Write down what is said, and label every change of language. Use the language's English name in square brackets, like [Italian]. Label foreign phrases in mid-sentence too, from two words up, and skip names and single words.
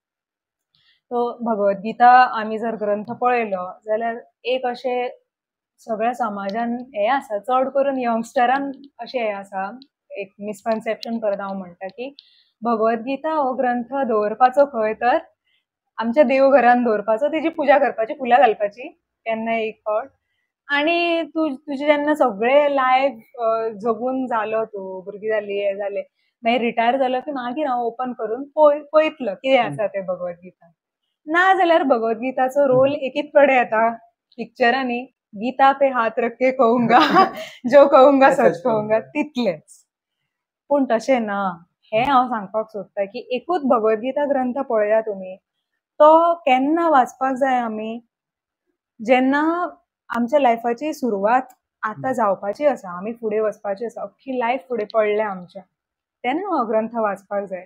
[Konkani] सो भगवद्गीता आमी जर ग्रंथ पळयलो जाल्यार एक अशें सगळ्या समाजान हें आसा, चड करून यंगस्टरान अशें हें आसा, एक मिसकन्सेप्शन परत हांव म्हणटा की भगवद्गीता हो ग्रंथ दवरपाचो खंय तर आमच्या देवघरान दवरपाचो, तेजी पुजा करपाची, फुलां घालपाची केन्नाय एक फावट, आनी तुजें जेन्ना सगळें लायफ जगून जालो, तूं भुरगीं जालीं हें जालें मागीर रिटायर जालो की मागीर हांव ओपन करून पळयतलो कितें आसा तें भगवद्गीता. ना जाल्यार भगवद्गीताचो रोल एकीच कडेन येता पिक्चरांनी, [Hindi] गीता पे हात रख के कहूंगा जो कहूंगा सच कहूंगा, [Konkani] तितलेंच. पूण तशें ना. हें हांव सांगपाक सोदतां की एकूच भगवद्गीता ग्रंथ पळया तुमी, तो केन्ना वाचपाक जाय आमी जेन्ना आमच्या लायफाची सुरवात आतां जावपाची आसा, आमी फुडें वचपाची आसा, अख्खी लायफ फुडें पडल्या आमच्या, तेन्ना हो ग्रंथ वाचपाक जाय.